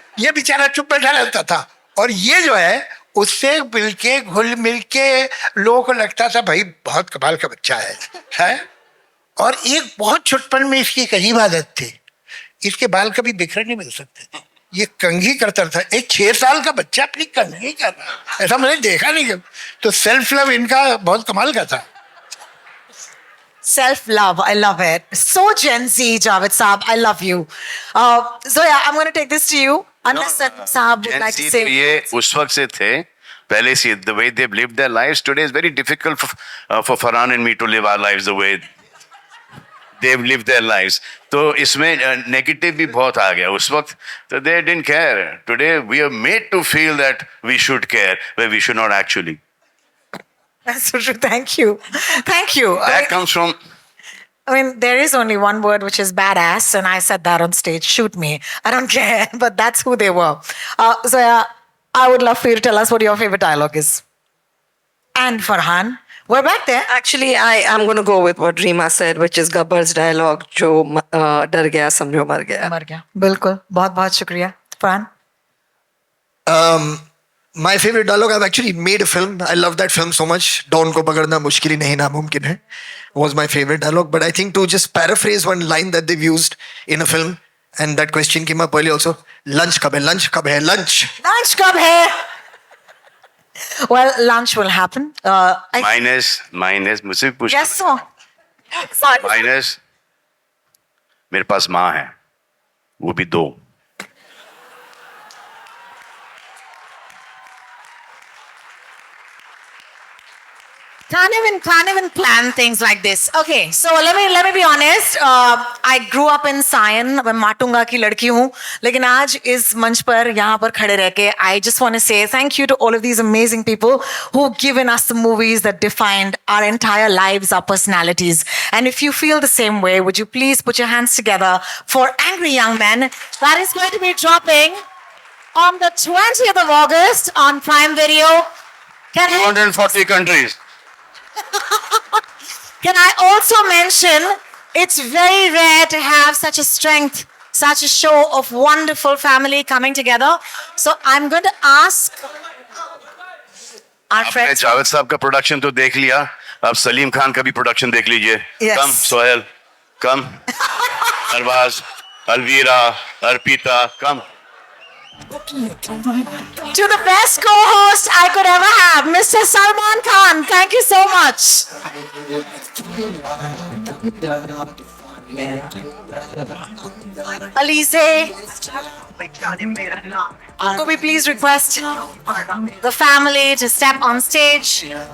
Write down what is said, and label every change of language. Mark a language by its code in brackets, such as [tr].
[hi] ये बेचारा चुप बैठा रहता था, और ये जो है उससे मिलके घुल मिलके लोगों को लगता था भाई बहुत कमाल का बच्चा है. और एक बहुत छुटपन में इसकी एक अजीब आदत थी, इसके बाल कभी बिखरे नहीं मिल सकते थे. ये कंघी करता था. एक 6 साल का बच्चा अपनी कंघी कर रहा, ऐसा मैंने देखा नहीं कभी. तो सेल्फ लव इनका बहुत कमाल का था. [en] Self-love, I love it. So Gen Z, Javed Saab, I love you. Zoya, I'm going to take this to you. Unless Saab would like to say. [hi] ये उस वक्त से थे, पहले से. [en] The way they've lived their lives today is very difficult for Farhan and me to live our lives the way they've lived their lives. [hi] तो इसमें negative भी बहुत आ गया उस वक्त. [en] तो they didn't care. Today we are made to feel that we should care, where we should not actually. That's so true. Thank you. Thank you. That comes from. I mean, there is only one word, which is badass, and I said that on stage. Shoot me. I don't care, but that's who they were. Zoya, I would love for you to tell us what your favorite dialogue is. And Farhan, we're back there. Actually, I'm going to go with what Reema said, which is Gabbar's dialogue, [hi] जो डर गया समझो मर गया. मर गया. बिल्कुल. बहुत बहुत शुक्रिया. Farhan? [en] My favorite dialogue, I've actually made a film. I love that film so much. [hi] Dawn ko pagadna mushkil hi nahi namumkin hai [en] was my favorite dialogue. But I think to just paraphrase one line that they've used in a film, and that question came up earlier also, [hi] lunch kab hai, lunch [en] kab hai, lunch. [hi] Lunch kab hai? [en] Well, lunch will happen. [hi] Minus मुझसे पूछ. [en] Yes, sir. Sorry. [hi] Minus मेरे पास माँ है, वो भी 2. [en] Can't even plan things like this. Okay, so let me be honest. I grew up in Sion. [hi] मैं माटुंगा की लड़की हूँ, लेकिन आज इस मंच पर यहाँ पर खड़े रह के [en] I just want to say thank you to all of these amazing people who've given us the movies that defined our entire lives, our personalities. And if you feel the same way, would you please put your hands together for Angry Young Men? That is going to be dropping on the 20th of August on Prime Video. 240 countries. Can I also mention, it's very rare to have such a strength, such a show of wonderful family coming together. So I'm going to ask our [hi] आपने [en] friends. [hi] Javed साहब का production तो देख लिया, अब सलीम खान का भी production देख लीजिए. [en] Yes. Come Sohail, come Arbaaz, Alvira, Arpita, come. To the best co-host I could ever have, Mr. Salman Khan. Thank you so much. Alize, could we please request the family to step on stage?